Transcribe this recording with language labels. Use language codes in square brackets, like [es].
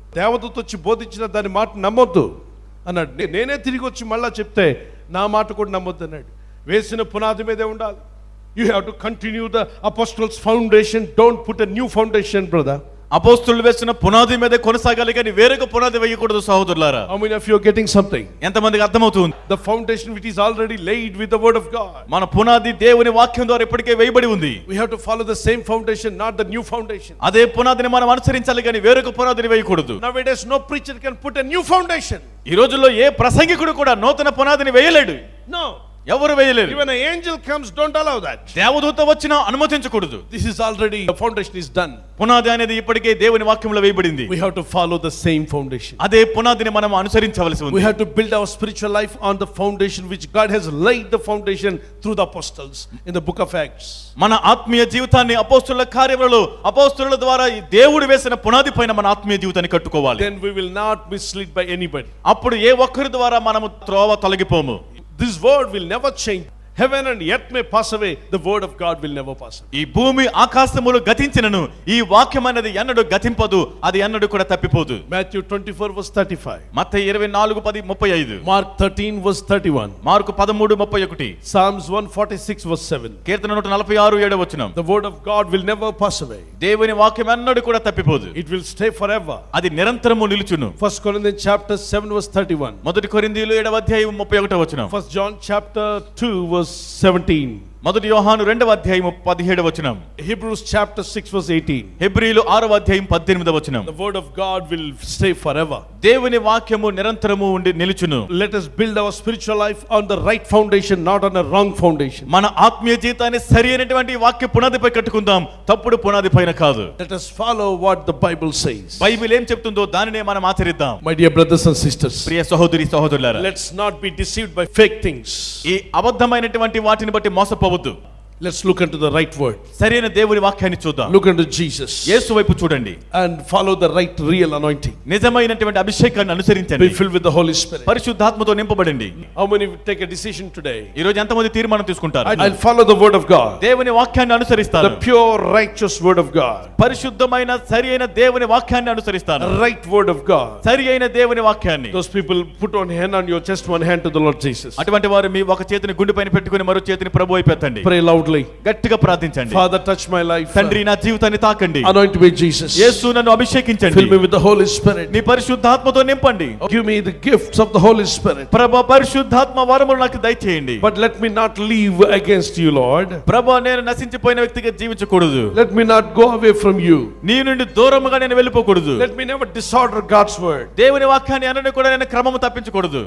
[te] దేవదూత వచ్చి బోధించిన దాని మాట నమ్మొద్దు అన్నాడు. నేనే తిరిగి వచ్చి మళ్ళా చెప్తే నా మాట కూడా నమ్మొద్దు అన్నాడు. వేసిన పునాది మీదే ఉండాలి. [en] You have to continue the apostles foundation, don't put a new foundation brother. [te] అపోస్తులు వేసిన పునాది మీద కొనసాగాలి కానీ వేరొక పునాది వేయకూడదు సహోదరులారా. [en] How many of you are getting something? [te] ఎంతమందికి అర్థమవుతుంది? [en] The foundation which is already laid with the word of God. [te] మన పునాది దేవుని వాక్యం ద్వారా ఇప్పటికే వేయబడి ఉంది. [en] We have to follow the same foundation, not the new foundation. [te] అదే పునాదిని మనం అనుసరించాలి కానీ వేరొక పునాదిని వేయకూడదు. [en] Nowadays no preacher can put a new foundation. [te] ఈ రోజుల్లో ఏ ప్రసంగికుడు కూడా నూతన పునాదిని వేయలేడు. [en] No. [te] ఎవరు వేయలేరు. [en] Even an angel comes, don't allow that. [te] దేవదూత వచ్చినా అనుమతించకూడదు. [en] This is already, the foundation is done. [te] పునాది అనేది ఇప్పటికే దేవుని వాక్యంలో వేయబడింది. [en] We have to follow the same foundation. [te] అదే పునాదిని మనం అనుసరించవలసి ఉంది. [en] We have to build our spiritual life on the foundation which God has laid the foundation through the apostles in the book of Acts. [te] మన ఆత్మీయ జీవితాన్ని అపోస్తలుల కార్యములలో అపోస్తలుల ద్వారా దేవుడు వేసిన పునాది పైన మన ఆత్మీయ జీవితాన్ని కట్టుకోవాలి. [en] Then we will not be misled by anybody. [te] అప్పుడు ఏ ఒక్కరి ద్వారా మనము త్రోవ తొలగిపోము. [en] This word will never change. Heaven and earth may pass away, the word of God will never pass away. [te] ఈ భూమి ఆకాశములు గతించినను ఈ వాక్యం అనేది ఎన్నడూ గతింపదు, అది ఎన్నడూ కూడా తప్పిపోదు. [en] Matthew 24 verse 35. [te] Mattayi 24:35. [en] Mark 13 verse 31. [te] Mark 13:31. [en] Psalms 146 verse 7. [te] Keerthana 146:7. [en] The word of God will never pass away. [te] దేవుని వాక్యం ఎన్నడూ కూడా తప్పిపోదు, [en] It will stay forever. [te] అది నిరంతరము నిలుచును. [en] 1 Corinthians chapter 7 verse 31. [te] మొదటి కొరింథీయులు 7:31. [en] 1 John chapter 2 verse 17. [te] మొదటి యోహాను 2:17. [en] Hebrews chapter 6 verse 18. [te] హెబ్రీలు 6:18. [en] The word of God will stay forever. [te] దేవుని వాక్యము నిరంతరము ఉండి నిలుచును. [en] Let us build our spiritual life on the right foundation, not on a wrong foundation. [te] మన ఆత్మీయ జీవితాన్ని సరి అయినటువంటి వాక్య పునాదిపై కట్టుకుందాం, తప్పుడు పునాది పైన కాదు. [en] Let us follow what the Bible says. [te] Bible ఏం చెప్తుందో దానినే మనం ఆచరిద్దాం. [en] My dear brothers and sisters, [te] ప్రియ సహోదరి సహోదరులారా, [en] let's not be deceived by fake things. [te] ఈ అబద్ధమైనటువంటి వాటిని బట్టి మోసపోవద్దు. [en] Let's look into the right word. [te] సరైన దేవుని వాక్యాన్ని చూద్దాం. [en] Look into Jesus. [te] యేసు వైపు చూడండి. [en] And follow the right real anointing. [te] నిజమైనటువంటి అభిషేకాన్ని అనుసరించండి. [en] Be filled with the Holy Spirit. [te] పరిశుద్ధాత్మతో నింపబడండి. [en] How many will take a decision today? [te] ఈ రోజు ఎంతమంది తీర్మానం తీసుకుంటారు? [en] I'll follow the word of God. [te] దేవుని వాక్యాన్ని అనుసరిస్తాను. [en] The pure righteous word of God. [te] పరిశుద్ధమైన సరి అయిన దేవుని వాక్యాన్ని అనుసరిస్తాను. [en] The right word of God. [te] సరి అయిన దేవుని వాక్యాన్ని. [en] Those people put one hand on your chest, one hand to the Lord Jesus. [te] అటువంటి వారు మీ ఒక చేతిని గుండెపైన పెట్టుకొని మరో చేతిని ప్రభువు వైపు ఎత్తండి. [en] Pray loudly. [te] గట్టిగా ప్రార్థించండి. [en] Father, touch my life. [te] తండ్రి, నా జీవితాన్ని తాకండి. [en] Anoint me, Jesus. [te] యేసు, నన్ను అభిషేకించండి. [en] Fill me with the Holy Spirit. [te] నీ పరిశుద్ధాత్మతో నింపండి. [en] Give me the gifts of the Holy Spirit. [te] ప్రభు, పరిశుద్ధాత్మ వరములు నాకు దయచేయండి. [en] But let me not live against you, Lord. [te] ప్రభు, నేను నశించిపోయిన వ్యక్తిగా జీవించకూడదు. [en] Let me not go away from you. [te] నీ నుండి దూరముగా నేను వెళ్ళిపోకూడదు. [en] Let me never disorder God's word. [te] దేవుని వాక్యాన్ని అన్నది కూడా నేను క్రమము తప్పించకూడదు.